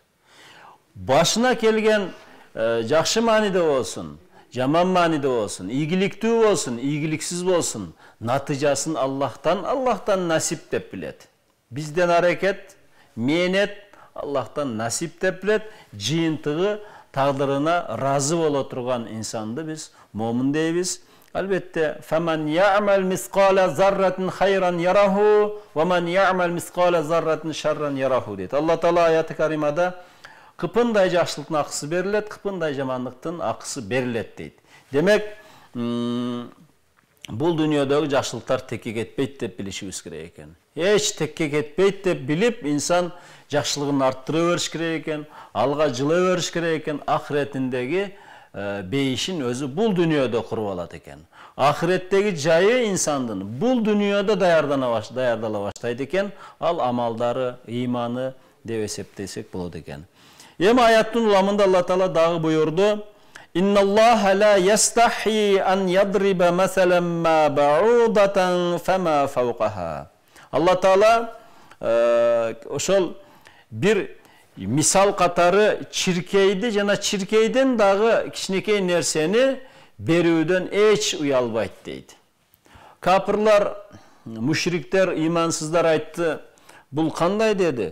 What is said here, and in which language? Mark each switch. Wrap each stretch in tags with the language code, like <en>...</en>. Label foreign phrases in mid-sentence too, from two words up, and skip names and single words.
<ky>Башына келген жакшы мааниде болсун, жаман мааниде болсун, ийгиликтүү болсун, ийгиликсиз болсун, натыйжасын Аллахтан насип деп билет. Бизден аракет, мээнет Аллахтан насип деп билет. Жыйынтыгы тагдырына разы боло турган инсанды биз момун дейбиз. Албетте,</ky> <ar>فَمَنْ يَعْمَلْ مِثْقَالَ ذَرَّةٍ خَيْرًا يَرَهُ وَمَنْ يَعْمَلْ مِثْقَالَ ذَرَّةٍ شَرًّا يَرَهُ дейт.</ar> <ky>Алла Таала аяты каримада кыпындай жакшылыктын акысы берилет, кыпындай жамандыктын акысы берилет дейт. Демек, бул дүйнөдөгү жакшылыктар текке кетпейт деп билишибиз керек экен. Эч текке кетпейт деп билип, инсан жакшылыгын арттыра бериш керек экен, алга жыла бериш керек экен, ахиретиндеги бейишин өзү бул дүйнөдө куруп алат экен. Ахиреттеги жайы инсандын бул дүйнөдө даярдала баштайт экен, ал амалдары, ыйманы деп эсептесек болот экен. Эми аяттын уламында Алла Таала дагы буйурду:</ky> <ar>"إن الله لا يستحيي أن يضرب مثلا ما بعوضة فما فوقها."</ar> <ky>Алла Таала ошол бир мисал катары чиркейди жана чиркейден дагы кичинекей нерсени берүүдөн эч уялбайт дейт. Капырлар, мушриктер, имансыздар айтты. Бул кандай деди?</ky>